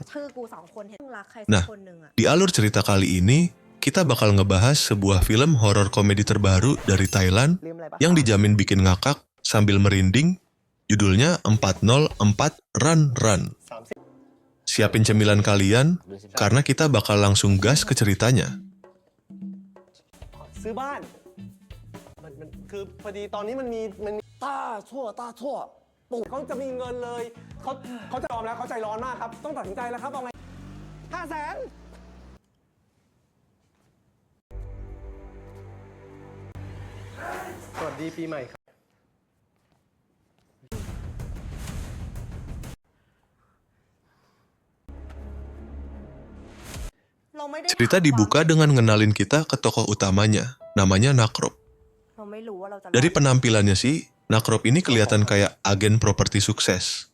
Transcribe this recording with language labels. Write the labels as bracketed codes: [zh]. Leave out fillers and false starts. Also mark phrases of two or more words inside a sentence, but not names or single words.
[id] Nah, di alur cerita kali ini, kita bakal ngebahas sebuah film horor komedi terbaru dari Thailand yang dijamin bikin ngakak sambil merinding. Judulnya 404 Run Run. Siapin cemilan kalian, karena kita bakal langsung gas ke ceritanya. [th] ซื้อบ้านมันคือพอดีตอนนี้มันมีต้าชั่วปู่เขาจะมีเงินเลยเขาจะยอมแล้วเขาใจร้อนมากครับต้องตัดสินใจแล้วครับเอาไง500,000สวัสดีปีใหม่ครับ [id] Cerita dibuka dengan ngenalin kita ke tokoh utamanya, namanya Nakrop. Dari penampilannya sih, Nakrop ini kelihatan kayak agen properti sukses.